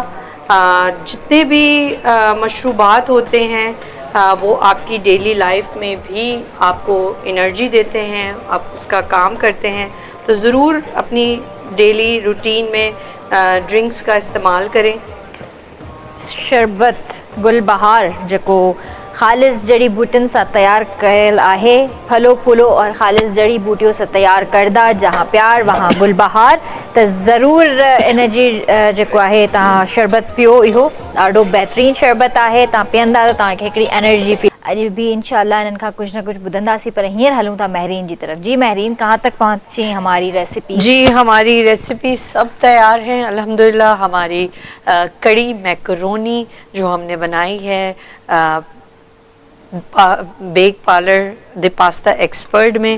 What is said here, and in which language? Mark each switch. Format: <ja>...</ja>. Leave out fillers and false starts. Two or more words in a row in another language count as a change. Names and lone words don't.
<ur>جتنے بھی مشروبات ہوتے ہیں وہ آپ کی ڈیلی لائف میں بھی آپ کو انرجی دیتے ہیں، آپ اس کا کام کرتے ہیں، تو ضرور اپنی ڈیلی روٹین میں ڈرنکس کا استعمال کریں.</ur> <sd>शरबत गुलबहार जेको ख़ालिस जड़ी बूटियुनि सां तैयार कयल आहे,</sd> <ur>پھلو پھولو اور خالص جڑی بوٹیوں سے تیار کردہ، جہاں پیار وہاں گلبہار.</ur> <sd>तो ज़रूर इन जी जेको आहे तव्हां शरबत पियो, इहो ॾाढो बहितरीनु शरबत आहे। तव्हां पीअंदा त तव्हांखे हिकिड़ी एनर्जी फील। अॼु भी इंशाल्लाह इन्हनि खां कुछ न कुछ ॿुधंदासीं, पर हींअर हलूं था महरीन जी तरफ।</sd> <ur>جی مہرین، کہاں تک پہنچی ہماری ریسیپی? جی ہماری ریسیپی سب تیار ہیں الحمدللہ. ہماری کڑھی میکرونی جو ہم نے بنائی ہے بیک پارلر دی پاستا ایکسپرٹ میں,</ur>